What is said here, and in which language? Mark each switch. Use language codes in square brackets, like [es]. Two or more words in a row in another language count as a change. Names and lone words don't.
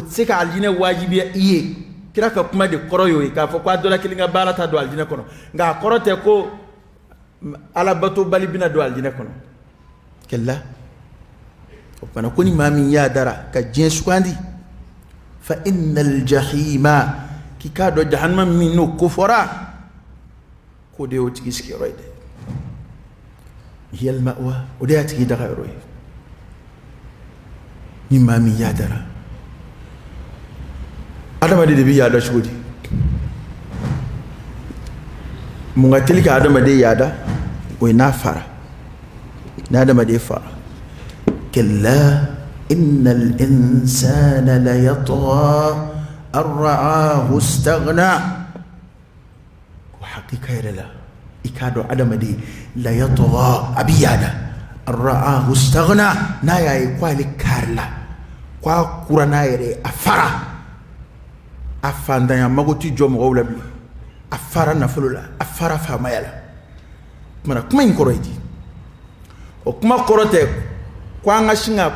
[bm] tɛ se ka aljinɛ waajibiya i ye kira ka kuma de kɔrɔ y'o ye k'a fɔ ko a dɔ la kelen ka baara ta don aljinɛ kɔnɔ nka a kɔrɔ tɛ ko alabato bali bina don aljinɛ kɔnɔ kɛla o tuma ko ni maa min y'a dara ka diɲɛ sugandi [ar] فإن الجحيم [bm] k'i k'a dɔn jahannama min n'o kofɔra k'o de y'o tigi sigiyɔrɔ ye dɛ [ar] هي المأوى [bm] o de y'a tigi dagayɔrɔ ye ni maa min y'a dara adamaden de bɛ yaada cogo di mun ka teli ka adamaden yaada o ye n'a fara ni adamaden fara [ar] كلا إن الإنسان ليطغى أن رآه استغنى [bm] ko hakika yɛrɛ la i k'a dɔn adamaden [ar] ليطغى [bm] a bɛ yaada [ar] أن رآه استغنى [bm] n'a y'a ye ko ale karila ko a kura n'a yɛrɛ a fara a fantanya mago ti jɔ mɔgɔw la bilen a fara nafolo la a fara faamaya la kumana kuma in kɔrɔ ye di o kuma kɔrɔ tɛ ko an ka sin ka